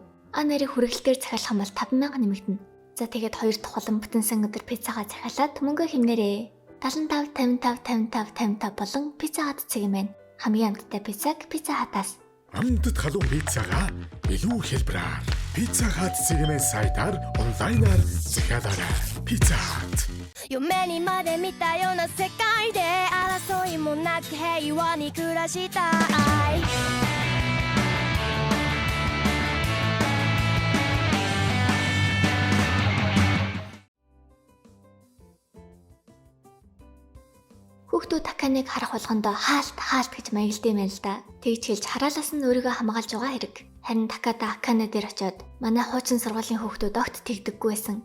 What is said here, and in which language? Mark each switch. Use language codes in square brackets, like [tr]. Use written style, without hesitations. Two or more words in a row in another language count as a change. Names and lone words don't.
[mn] Нарыг хүргэлтээр захиалах юм бол 5,000 нэмэгдэнэ. За тэгээд 2 дахь улам бүтэн сан өдөр пиццагаа захиалаад мөнгө хэмнээрээ. 75 55 55 55 болон пицца хат цэг юм байна. Хамгийн амттай пиццаг пицца хатаас. Амтд халуун пиццагаа илүү хэлбэрээр пицца хат цэгмээ сайтаар онлайнаар захиалаарай. Пицца хат. [ja] 夢にまで見たような世界で争いもなく平和に暮らしたい。 [mn] Хүүхдүүд Таканыг харах болгондоо хаалт гэж маягладаг юм л да. Тэгж хэлж хараалаас нь өөрийгөө хамгаалж байгаа хэрэг. Харин Такада Акане дээр очиод манай хуучин сургуулийн хүүхдүүд огт тэгдэггүй байсан.